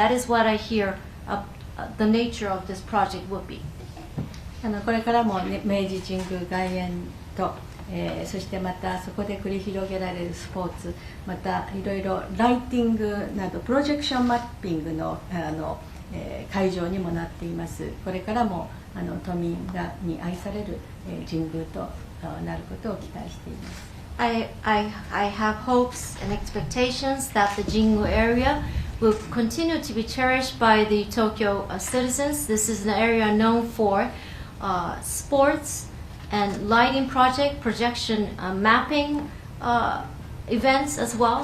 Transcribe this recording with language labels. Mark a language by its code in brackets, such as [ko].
[en] That is what I hear the nature of this project would be. [ja] これからも、ね、明治神宮外苑と、そしてまたそこで繰り広げられるスポーツ、またいろいろライティングなどプロジェクションマッピングの会場にもなっています。これからも都民に愛される神宮となることを期待しています。 [en] I have hopes and expectations that the Jingu area will continue to be cherished by the Tokyo citizens. This is an area known for sports and lighting project, projection mapping events as well.